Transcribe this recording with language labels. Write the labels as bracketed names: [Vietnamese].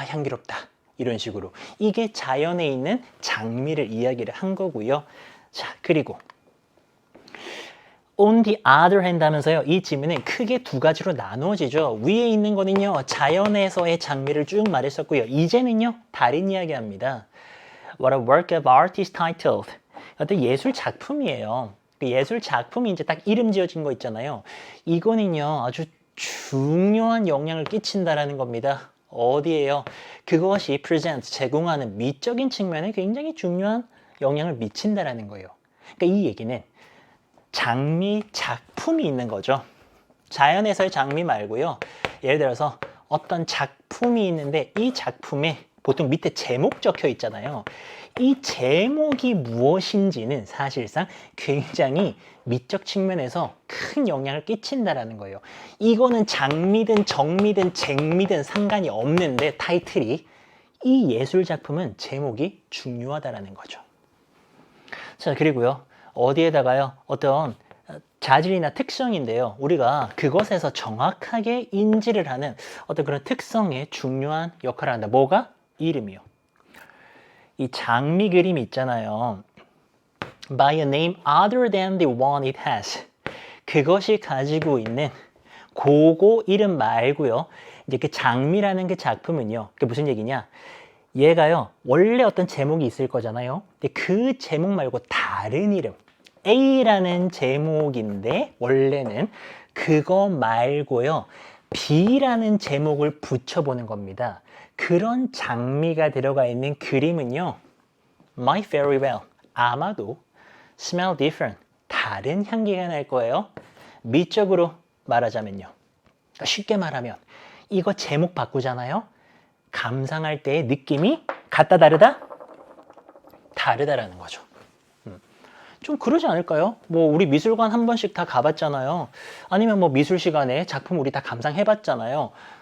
[Korean] 향기롭다 이런 식으로 이게 자연에 있는 장미를 이야기를 한 거고요. 자 그리고 [English] on the other hand [Korean] 하면서요 이 질문은 크게 두 가지로 나누어지죠. 위에 있는 거는요 자연에서의 장미를 쭉 말했었고요. 이제는요 다른 이야기합니다. [English] What a work of art is titled. [Korean] 어떤 예술 작품이에요. 그 예술 작품이 이제 딱 이름 지어진 거 있잖아요. 이거는요 아주 중요한 영향을 끼친다라는 겁니다. 어디에요? 그것이 present 제공하는 미적인 측면에 굉장히 중요한 영향을 미친다라는 거예요. 그러니까 이 얘기는 장미 작품이 있는 거죠. 자연에서의 장미 말고요. 예를 들어서 어떤 작품이 있는데 이 작품에 보통 밑에 제목 적혀 있잖아요. 이 제목이 무엇인지는 사실상 굉장히 미적 측면에서 큰 영향을 끼친다라는 거예요. 이거는 장미든 정미든 쟁미든 상관이 없는데 타이틀이 이 예술 작품은 제목이 중요하다라는 거죠. 자 그리고요. 어디에다가요 어떤 자질이나 특성인데요 우리가 그것에서 정확하게 인지를 하는 어떤 그런 특성에 중요한 역할을 한다. 뭐가? 이름이요. 이 장미 그림 있잖아요 [English] by a name other than the one it has. [Korean] 그것이 가지고 있는 그거 이름 말고요. 이제 그 장미라는 그 작품은요. 그게 무슨 얘기냐? 얘가요. 원래 어떤 제목이 있을 거잖아요. 근데 그 제목 말고 다른 이름. A라는 제목인데 원래는 그거 말고요. B라는 제목을 붙여보는 겁니다. 그런 장미가 들어가 있는 그림은요. [English] Might very well. [Korean] 아마도 [English] smell different. [Korean] 다른 향기가 날 거예요. 미적으로 말하자면요. 그러니까 쉽게 말하면 이거 제목 바꾸잖아요. 감상할 때의 느낌이 같다 다르다? 다르다라는 거죠. 좀 그러지 않을까요? 뭐 우리 미술관 한 번씩 다 가봤잖아요. 아니면 뭐 미술 시간에 작품 우리 다 감상해봤잖아요.